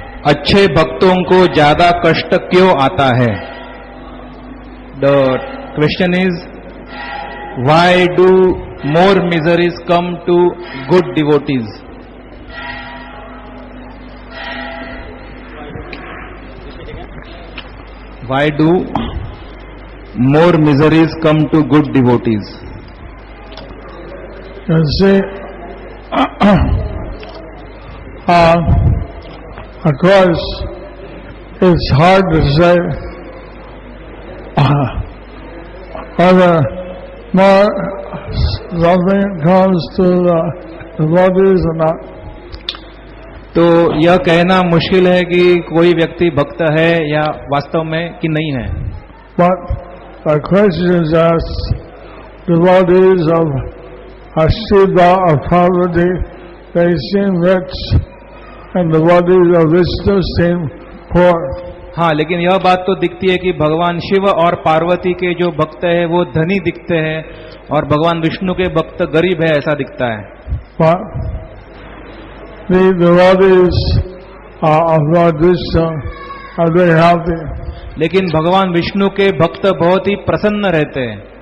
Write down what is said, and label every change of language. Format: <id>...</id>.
<hi>अच्छे भक्तों को ज्यादा कष्ट क्यों आता है?</hi> <en>The question is, why do more miseries come to good devotees? Why do more miseries come to good devotees? You see, of course, it's hard to say whether more loving comes to the devotees or not.</en> <hi>तो यह कहना मुश्किल है कि कोई व्यक्ति भक्त है या वास्तव में कि नहीं है.</hi> <en>But the question is asked, devotees of Shiva or Parvati, they seem rich, and devotees of Vishnu seem poor.</en> <hi>हाँ, लेकिन यह बात तो दिखती है कि भगवान शिव और पार्वती के जो भक्त है वो धनी दिखते हैं और भगवान विष्णु के भक्त गरीब है, ऐसा दिखता है.</hi> <en>But the devotees of Lord Vishnu are very happy,</en> <hi>लेकिन भगवान विष्णु के भक्त बहुत ही प्रसन्न रहते हैं</hi>